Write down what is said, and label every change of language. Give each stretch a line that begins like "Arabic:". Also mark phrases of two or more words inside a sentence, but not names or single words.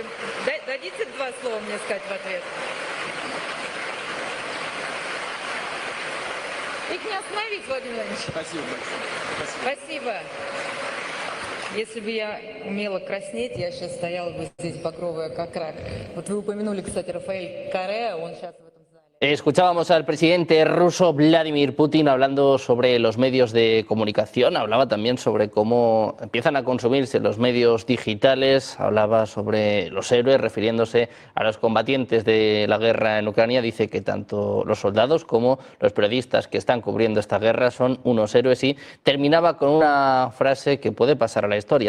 Russian: Дадите два слова мне сказать в ответ? Их не остановить, Владимир Владимирович. Спасибо большое. Спасибо. Если бы я умела краснеть, я сейчас стояла бы здесь багровая как рак. Вот вы упомянули, кстати, Рафаэль Корrea, он сейчас в этом зале.
Spanish: Escuchábamos al presidente ruso Vladimir Putin hablando sobre los medios de comunicación, hablaba también sobre cómo empiezan a consumirse los medios digitales, hablaba sobre los héroes, refiriéndose a los combatientes de la guerra en Ucrania. Dice que tanto los soldados como los periodistas que están cubriendo esta guerra son unos héroes, y terminaba con una frase que puede pasar a la historia.